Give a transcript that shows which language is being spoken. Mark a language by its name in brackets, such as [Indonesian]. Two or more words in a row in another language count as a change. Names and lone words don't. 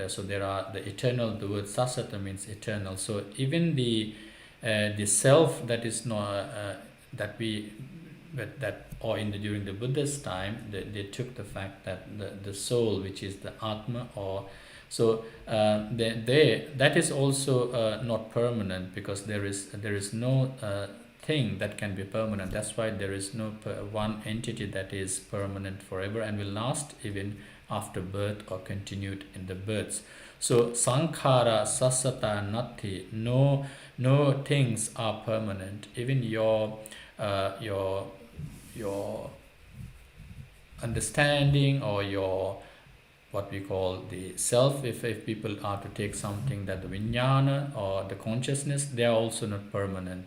[English] So there are the eternal, the word sassata means eternal. So even the self that is not or during the Buddha's time, they took the fact that the soul, which is the Atma, or so that is also not permanent, because there is no thing that can be permanent. That's why there is no one entity that is permanent forever and will last even after birth or continued in the births. [Pali] So sankhara sassata nati, [English] no things are permanent. Even your understanding or your what we call the self, if people are to take something that the vijnana or the consciousness, they are also not permanent.